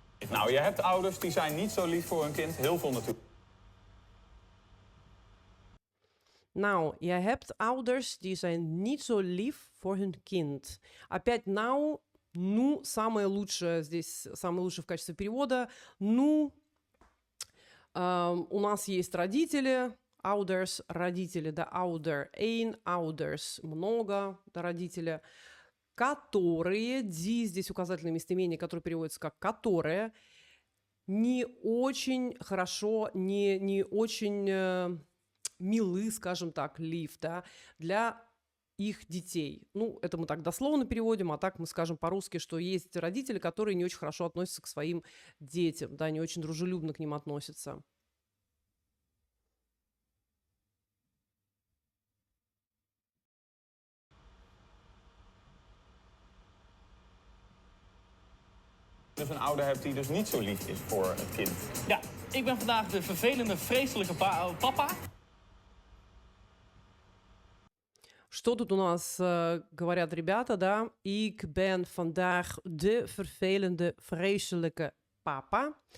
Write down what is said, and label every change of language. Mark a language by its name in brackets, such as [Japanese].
[Dutch] Nou, je hebt ouders die zijn niet zo lief voor hun kind. Heel veel natuurlijk. Now, je hebt ouders, die zijn niet zo lief voor hun kind. [Russian] Опять now, ну, самое лучшее здесь, самое лучшее в качестве перевода. Ну, у нас есть родители, ouders, родители, да, ouder, ein, ouders, много, да, родители, которые, die здесь указательное местоимение, которое переводится как которые, не очень хорошо, не очень милы, скажем так, live, да, для их детей. Ну, это мы так дословно переводим, а так мы скажем по-русски, что есть родители, которые не очень хорошо относятся к своим детям, да, не очень дружелюбно к ним относятся. [Dutch] Dus een ouder hebt die dus niet zo lief is voor het kind. Ja, ik ben vandaag de vervelende, vreselijke papa. [Russian] Что тут у нас говорят ребята, да? [Dutch] Ik ben vandaag de vervelende, vreselijke папа.